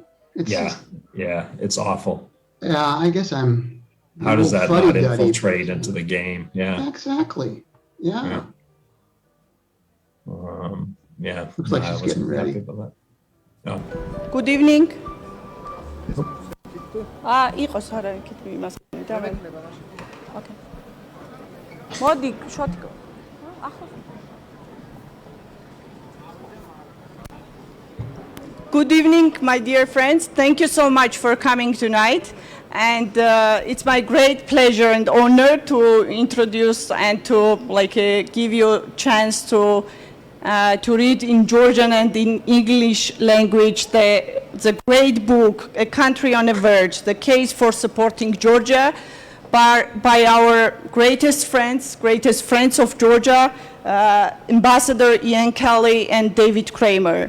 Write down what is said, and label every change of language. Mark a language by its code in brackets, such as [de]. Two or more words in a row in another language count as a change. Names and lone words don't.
[en] It's it's awful. Yeah, I guess I'm. How does that not infiltrate into the game? Yeah. Exactly. Yeah. Looks like she's getting ready. No. Good evening. [ka] იყოს არა იქით იმას დავე. Okay. მოდი შოთიკო. [en] Good evening, my dear friends. Thank you so much for coming tonight. And it's my great pleasure and honor to introduce and to give you a chance to read in Georgian and in English language the great book, A Country on the Verge, The Case for Supporting Georgia, by our greatest friends of Georgia, Ambassador Ian Kelly and David Kramer.